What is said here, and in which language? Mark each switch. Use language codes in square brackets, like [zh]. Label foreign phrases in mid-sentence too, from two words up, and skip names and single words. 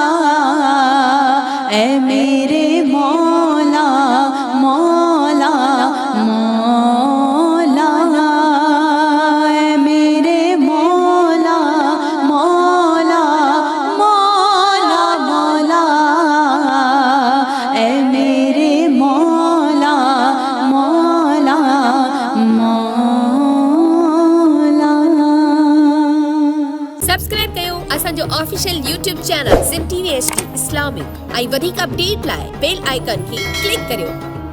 [ur] اے میرے مولا مولا مولا، اے میرے مولا مولا مولا مولا، اے میرے مولا مولا مولا۔ [sd] سبسکرائب कयो असांजो [en] official YouTube channel [sd] सिम TV HD इस्लामिक ऐं वधीक अपडेट लाइ [en] bell icon [sd] खे क्लिक करियो।